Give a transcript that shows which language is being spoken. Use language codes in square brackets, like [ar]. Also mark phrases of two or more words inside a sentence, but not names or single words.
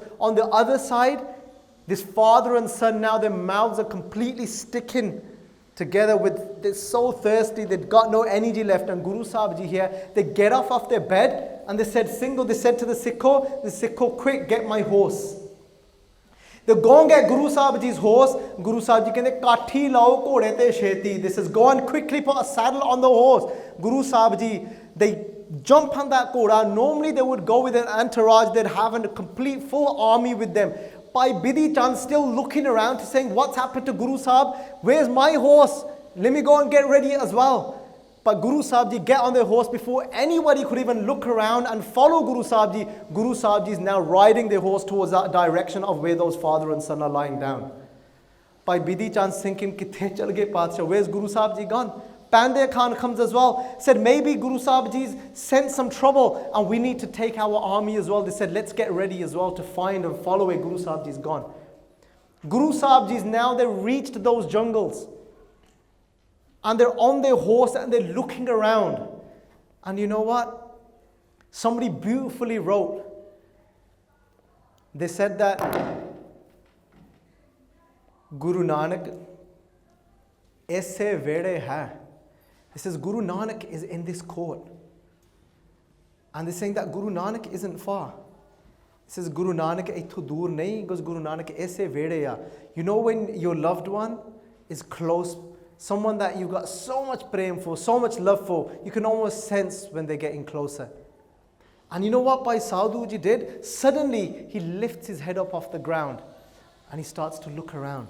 [en] On the other side, this father and son, now their mouths are completely sticking together with, they're so thirsty, they've got no energy left. And Guru Sahib Ji here, they get off their bed and they said to the Sikho, quick, get my horse. They go and get Guru Sahib Ji's horse. [pa] ਗੁਰੂ ਸਾਹਿਬ ਜੀ ਕਹਿੰਦੇ, ਕਾਠੀ ਲਾਓ ਘੋੜੇ ਤੇ ਛੇਤੀ. [en] This is go and quickly put a saddle on the horse. Guru Sahib Ji, they jump on that ghoda. Normally they would go with an entourage, they'd have a complete full army with them. Bhai Bidhi Chand still looking around to saying, what's happened to Guru Sahib? Where's my horse? Let me go and get ready as well. But Guru Sahib Ji get on their horse before anybody could even look around and follow Guru Sahib Ji. Guru Sahib Ji is now riding their horse towards that direction of where those father and son are lying down. [pa] Bhai Bidhi Chand thinking, ਕਿੱਥੇ ਚਲ ਗਏ ਪਾਤਸ਼ਾਹ? [en] Where's Guru Sahib Ji gone? Pandey Khan comes as well, said maybe Guru Sahib Ji's sent some trouble and we need to take our army as well. They said let's get ready as well to find and follow where Guru Sahib Ji's gone. Guru Sahib Ji's now, they reached those jungles and they're on their horse and they're looking around. And you know what? Somebody beautifully wrote, they said that Guru Nanak [pa] ਏਸੇ ਵਿਹੜੇ ਹੈ. [en] It says Guru Nanak is in this court. And they're saying that Guru Nanak isn't far. It says Guru Nanak [pa] ਇੱਥੋਂ ਦੂਰ ਨਹੀਂ, [en] because Guru Nanak [pa] ਏਸੇ ਵਿਹੜੇ ਆ. [en] You know when your loved one is close, someone that you got so much praying for, so much love for, you can almost sense when they're getting closer. And you know what Bhai Sadhu Ji did? Suddenly he lifts his head up off the ground and he starts to look around.